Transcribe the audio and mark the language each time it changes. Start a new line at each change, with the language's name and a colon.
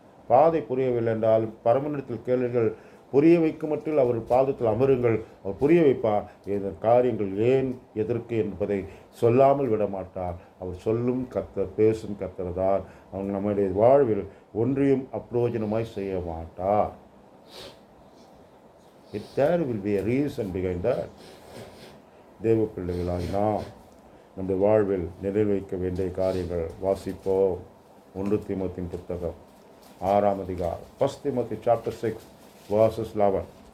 Tamil: பாதை புரியவில்லை என்றால் பரமனிடத்தில் கேளுங்கள், புரிய வைக்கும் மட்டில் அவர் பாதத்தில் அமருங்கள், அவர் புரிய வைப்பார். இந்த காரியங்கள் ஏன் எதற்கு என்பதை சொல்லாமல் விட மாட்டார். அவர் சொல்லும் கர்த்தர், பேசும் கர்த்தர் தான். அவங்க நம்முடைய வாழ்வில் ஒன்றியும் அப்பிரோஜனமாய் செய்ய மாட்டார்.
English: There will be a reason behind that.
Tamil: தேவ பிள்ளைகளாய் நாம் நம்முடைய வாழ்வில் நிறைவேற்ற வேண்டிய காரியங்கள் வாசிப்போம். 1 தீமோத்தேயின் புத்தகம் 6ஆம் அதிகாரம்,
English: 1 Timothy chapter 6 verses 11.